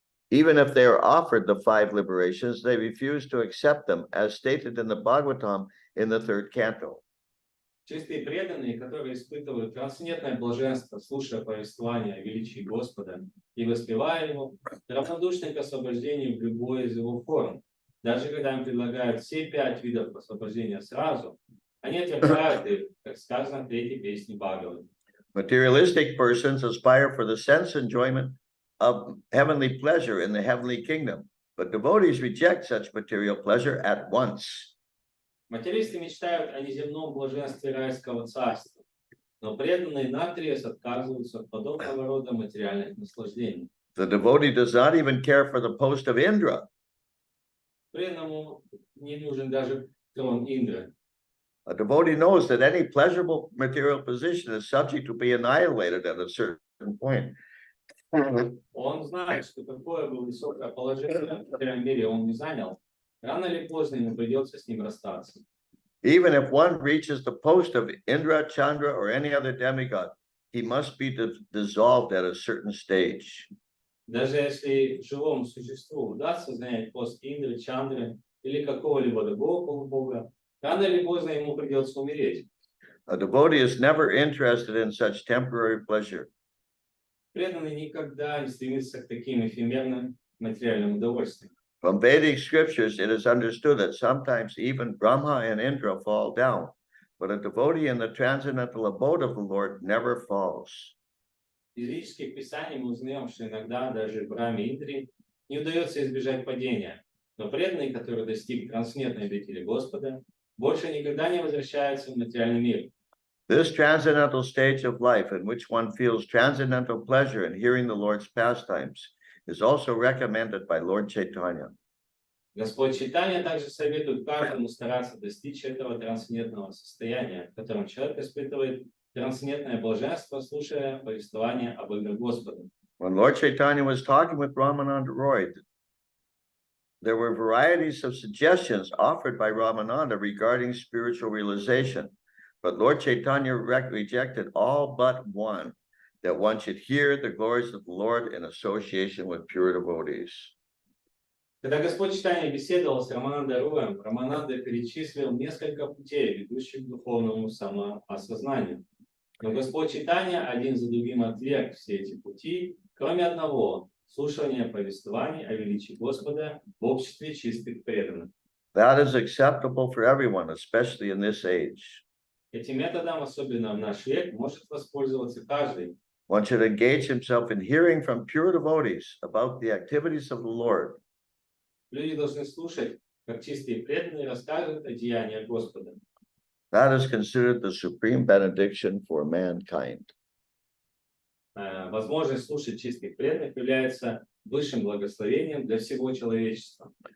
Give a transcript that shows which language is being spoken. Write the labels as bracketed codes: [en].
[en] Even if they are offered the five liberations, they refuse to accept them, as stated in the Bhagavatam in the 3rd canto. [ru] Чистые преданные, которые испытывают трансцендентное блаженство, слушая повествование о величии Господа и воспевая Его, равнодушны к освобождению в любой из Его форм. Даже когда им предлагают все 5 видов освобождения сразу, они отвергают их, как сказано в 3-й песне Бхагавата. [en] Materialistic persons aspire for the sense enjoyment of heavenly pleasure in the heavenly kingdom, but devotees reject such material pleasure at once. [ru] Материалисты мечтают о неземном блаженстве райского царства, но преданные наотрез отказываются от подобного рода материальных наслаждений. [en] The devotee does not even care for the post of Indra. [ru] Преданному не нужен даже трон Индры. [en] A devotee knows that any pleasurable material position is subject to be annihilated at a certain point. [ru] Он знает, что какое бы высокое положение в материальном мире он не занял, рано или поздно ему придется с ним расстаться. [en] Even if one reaches the post of Indra, Chandra, or any other demigod, he must be dissolved at a certain stage. [ru] Даже если живому существу удастся занять пост Индры, Чандры или какого-либо другого полубога, рано или поздно ему придется умереть. [en] A devotee is never interested in such temporary pleasure. [ru] Преданный никогда не стремится к таким эфемерным материальным удовольствиям. [en] From Vedic scriptures, it is understood that sometimes even Brahma and Indra fall down, but a devotee in the transcendental abode of the Lord never falls. [ru] Из ведических писаний мы узнаем, что иногда даже Брахме и Индре не удается избежать падения, но преданный, который достиг трансцендентной обители Господа, больше никогда не возвращается в материальный мир. [en] This transcendental stage of life in which one feels transcendental pleasure in hearing the Lord's pastimes is also recommended by Lord Chaitanya. [ru] Господь Чайтанья также советует каждому стараться достичь этого трансцендентного состояния, в котором человек испытывает трансцендентное блаженство, слушая повествование об играх Господа. [en] When Lord Chaitanya was talking with Ramananda Roy, there were varieties of suggestions offered by Ramananda regarding spiritual realization, but Lord Chaitanya rejected all but one, that one should hear the glories of the Lord in association with pure devotees. [ru] Когда Господь Чайтанья беседовал с Раманандой Роем, Рамананда перечислил несколько путей, ведущих к духовному самоосознанию. Но Господь Чайтанья один за другим отверг все эти пути, кроме одного — слушания повествований о величии Господа в обществе чистых преданных. [en] That is acceptable for everyone, especially in this age. [ru] Этим методом, особенно в наш век, может воспользоваться каждый. [en] One should engage himself in hearing from pure devotees about the activities of the Lord. [ru] Люди должны слушать, как чистые преданные расскажут о деяниях Господа. [en] That is considered the supreme benediction for mankind. [ru] Возможность слушать чистых преданных является высшим благословением для всего человечества.